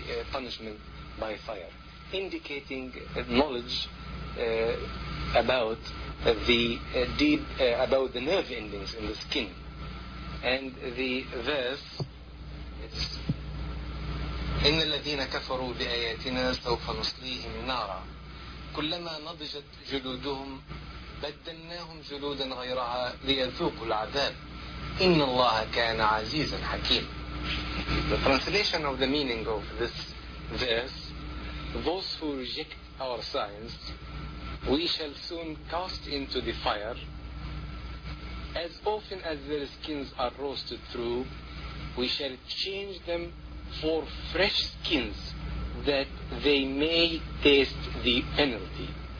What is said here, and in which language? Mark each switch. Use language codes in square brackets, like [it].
[en] punishment by fire, indicating knowledge about the deep about the nerve endings in the skin. And the verse is [ar] إن الذين كفروا بآياتنا سوف نصليهم نارا كلما نضجت جلودهم بدلناهم جلودا غيرها ليذوقوا العذاب إن الله كان عزيزا حكيما. [en] The translation of the meaning of this verse: those who reject our science, we shall soon cast into the fire. As often as their skins are roasted through, we shall change them for fresh skins, that they may taste the penalty.